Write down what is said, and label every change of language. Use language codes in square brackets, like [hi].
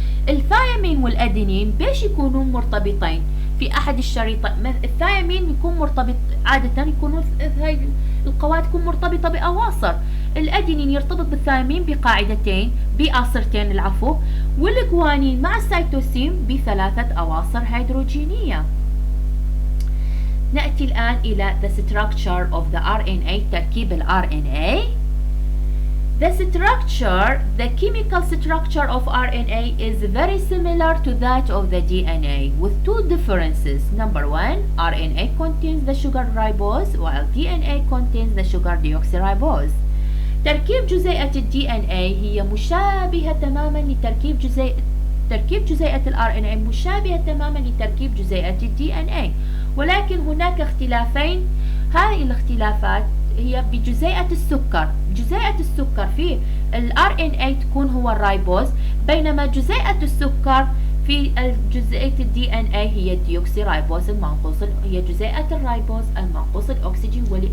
[ar] الثيامين والأدينين بيش يكونون مرتبطين في أحد الشريطين؟ الثيامين يكون مرتبط عادة، يكونون هاي القواعد تكون مرتبطة بأواصر. الأدينين يرتبط بالثيامين بقاعدتين، بأصرتين العفو، والجوانين مع السيتوسين ب3 أواصر هيدروجينية. نأتي الآن إلى [en] the structure of the RNA، [ar] تركيب ال RNA. [en] The chemical structure of RNA is very similar to that of the DNA with 2 differences. Number 1, RNA contains the sugar ribose while DNA contains the sugar deoxyribose. [ar] تركيب جزيئة ال DNA هي مشابهة تماما لتركيب جزيئة ال RNA مشابهة تماما لتركيب جزيئة ال DNA، ولكن هناك اختلافين. هذه الاختلافات هي بجزيئة السكر. جزيئة السكر في ال RNA تكون هو الرايبوز، بينما جزيئة السكر في جزيئة ال DNA هي الديوكسي رايبوز المنقوص، هي جزيئة الرايبوز المنقوص الأكسجين.